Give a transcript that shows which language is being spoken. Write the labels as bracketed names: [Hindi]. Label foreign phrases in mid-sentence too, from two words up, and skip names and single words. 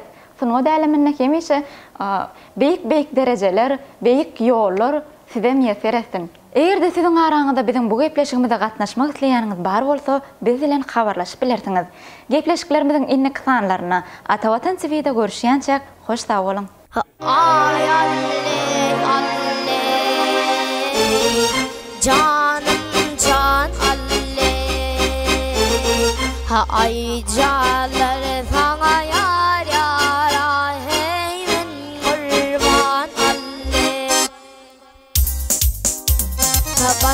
[Turkmen] Şunu dälemine hemişe beýik derejeler, beýik ýollar size meýser etsin. Eger de siziň araňyzda biziň bu gepleşigimizde gatnaşmak isleýäniňiz bar bolsa, biz bilen habarlaşyp bilersiňiz. Gepleşiklerimiziň innek sanlaryna Atawatan TV'de görüşýänçek hoş sag bolun. [Turkish] Ay alle canım can alle ha ay canlar sana yar yar hey men kurban alle ha